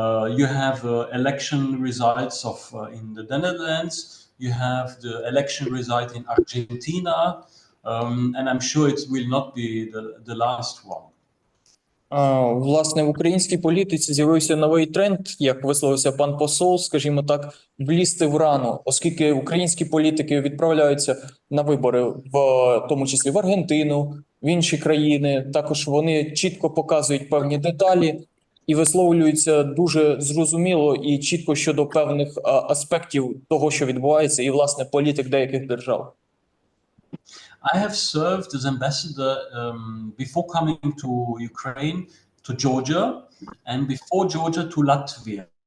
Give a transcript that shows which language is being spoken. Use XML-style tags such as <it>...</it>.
<en>You have election results in the Netherlands. You have the election result in Argentina, and I'm sure it will not be the last one.</en> <uk>Власне, в українській політиці з'явився новий тренд, як висловився пан посол, скажімо так, влізти в рану, оскільки українські політики відправляються на вибори, в тому числі в Аргентину, в інші країни. Також вони чітко показують певні деталі і висловлюються дуже зрозуміло і чітко щодо певних аспектів того, що відбувається, і, власне, політик деяких держав.</uk> <en>I have served as ambassador before coming to Ukraine, to Georgia, and before Georgia to Latvia.</en>